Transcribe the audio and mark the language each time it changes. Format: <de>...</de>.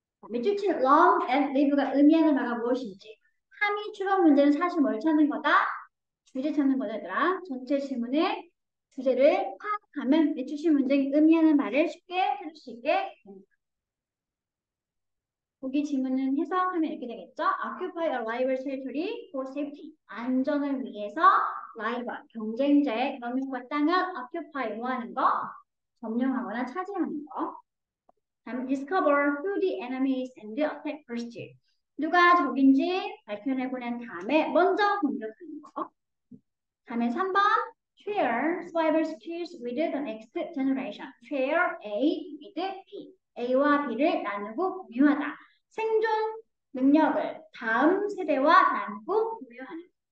<ko>밑줄 친</ko> <en>long and live</en> <ko>가 의미하는 바가 무엇인지. 함의 추론 문제는 사실 뭘 찾는 거다? 주제 찾는 거다 얘들아. 전체 질문의 주제를 파악하면 밑줄 친 문제의 의미하는 말을 쉽게 들을 수 있게 됩니다. 보기 지문은 해석하면 이렇게 되겠죠.</ko> <en>Occupy a rival territory for safety.</en> <ko>안전을 위해서 rival, 경쟁자의 영역과 땅을 occupy, 뭐 하는 거? 점령하거나 차지하는 거. 다음</ko> <en>discover who the enemy is and attack first.</en> <ko>누가 적인지 밝혀내고 난 다음에 먼저 공격하는 거. 다음에 3번</ko> <en>share cyber skills with the next generation. share A with B.</en> <ko>A와 B를 나누고 공유하다. 생존 능력을 다음 세대와 나누고 공유하는.</ko>